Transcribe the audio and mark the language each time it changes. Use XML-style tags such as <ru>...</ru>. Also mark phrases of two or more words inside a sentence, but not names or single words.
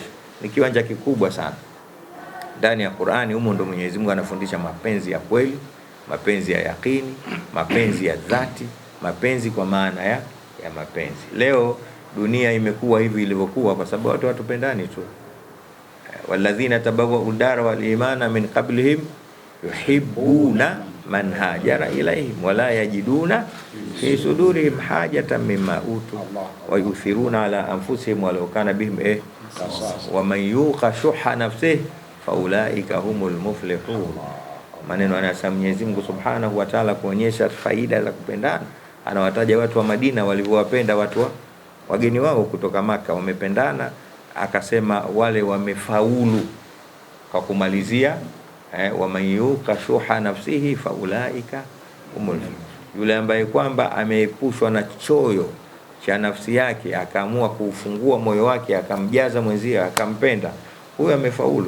<sw>Ni kiwanja kikubwa sana. Ndani ya Qur'ani humo ndo Mwenyezi Mungu anafundisha mapenzi ya kweli, mapenzi ya yakini, mapenzi ya dhati, mapenzi kwa maana ya mapenzi. Leo dunia imekuwa hivi ilivyokuwa kwa sababu watu watupendani tu.</sw> <ar>والذين تبوءوا الدار والإيمان من قبلهم يحبون من هاجر إليهم ولا يجدون في صدورهم حاجة مما أوتوا ويؤثرون على أنفسهم ولو كان بهم ومن يوق شح نفسه فأولئك هم المفلحون.</ar> <sw>Maneno anayosema Mwenyezi Mungu</sw> <ar>سبحانه وتعالى</ar> <sw>kuonyesha faida za kupendana. Anawataja watu wa Madina walivyowapenda wageni wao kutoka Maka, wamependana. Akasema wale wamefaulu kwa kumalizia</sw> <ar>ومن يوق شح نفسه فأولئك هم,</ar> <sw>yule ambaye kwamba ameepushwa na choyo cha nafsi yake, akaamua kuufungua moyo wake akamjaza mwenzie akampenda, huyo amefaulu.</sw>